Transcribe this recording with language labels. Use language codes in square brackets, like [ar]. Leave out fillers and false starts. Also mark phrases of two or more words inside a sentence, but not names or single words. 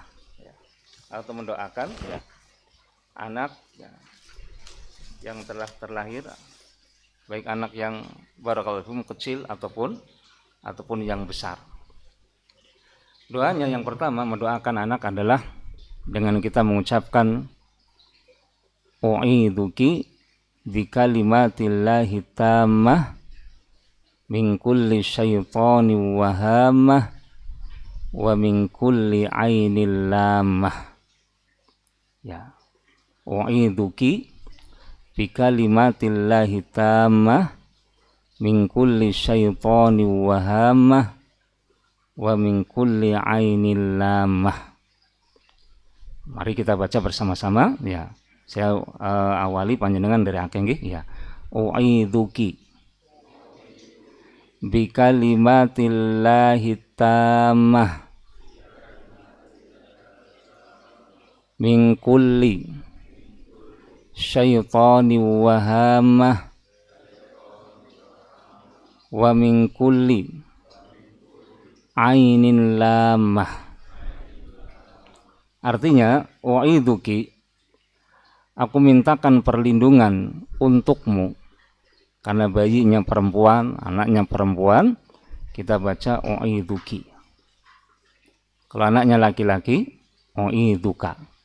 [id] Atau mendoakan ya anak ya, yang telah terlahir, baik anak yang [ar] بارك الله فيكم [id] kecil ataupun yang besar. Doanya yang pertama mendoakan anak adalah dengan kita mengucapkan [ar] أعيذك بكلمات الله التامة من كل شيطان وهامة ومن كل عين لامة. Ya, أعيذك بكلمات الله التامة من كل شيطان وهامة ومن كل عين لامة. [id] Mari kita baca bersama-sama ya. Saya awali panjenengan dari [jv] akeh nggih [id] ya. [ar] أعيذك بكلمات الله التامة من كل شيطان وهامة ومن كل عين لامة. [id] Artinya, wa'idzuki, aku mintakan perlindungan untukmu. Karena bayinya perempuan, anaknya perempuan, kita baca wa'idzuki. Kalau anaknya laki-laki, wa'idzuka.